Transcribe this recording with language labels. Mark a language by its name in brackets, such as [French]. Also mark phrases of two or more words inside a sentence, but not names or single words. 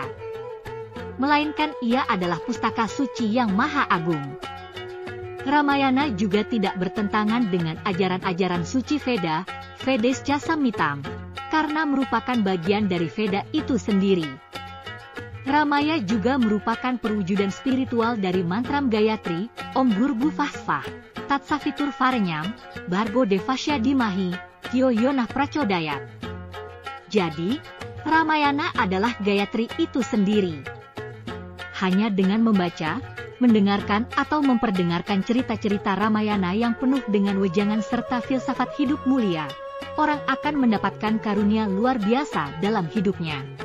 [Indonesian] Melainkan ia adalah pustaka suci yang maha agung. Ramayana juga tidak bertentangan dengan ajaran-ajaran suci Veda, [Sanskrit] Vedascha Samhitam, [Indonesian] karena merupakan bagian dari Veda itu sendiri. Ramaya juga merupakan perwujudan spiritual dari mantram Gayatri, [Sanskrit] Om Bhurvuvasvah, Tatsavitur Varenyam, Bhargo Devasya Dhimahi, Dhyo Yonah Prachodayat. [Indonesian] Jadi, Ramayana adalah Gayatri itu sendiri. Hanya dengan membaca, mendengarkan atau memperdengarkan cerita-cerita Ramayana yang penuh dengan wejangan serta filsafat hidup mulia, orang akan mendapatkan karunia luar biasa dalam hidupnya.